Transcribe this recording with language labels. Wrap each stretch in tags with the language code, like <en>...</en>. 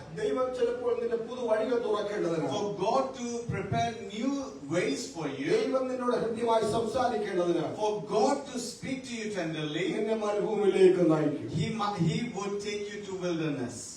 <ml>ദൈവം ചിലപ്പോൾ നിന്റെ പുതു വഴികൾ തുറക്കേണ്ടതിന്,</ml> <en>for God to prepare new ways for you,</en> <ml>ദൈവം നിന്നോട് ഹൃദ്യമായി സംസാരിക്കേണ്ടതിന്,</ml> <en>for God to speak to you tenderly,</en> <ml>നിന്നെ മരുഭൂമിയിലേക്ക് നയിക്കും.</ml> <en>He would take you to wilderness.</en>